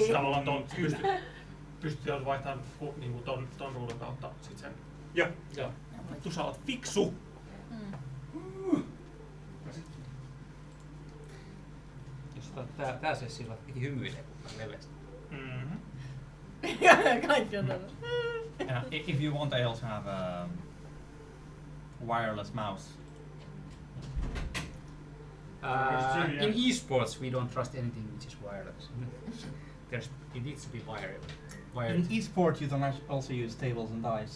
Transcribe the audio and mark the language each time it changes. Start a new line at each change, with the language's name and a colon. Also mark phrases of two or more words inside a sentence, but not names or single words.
Finnish: Siis tavallaan pystyy vaihtamaan niinku ton ruudun kautta sit sen. Joo. Joo. Vittu sä oot fiksu! Jos tää sessilla piti hymyilee, kun leveästi. Mm-hmm. Kaikki on tällä.
English: If you want, I also have a wireless mouse. In esports, we don't trust anything which is wireless. It needs to be wired. In esport, you don't also use tables and dice.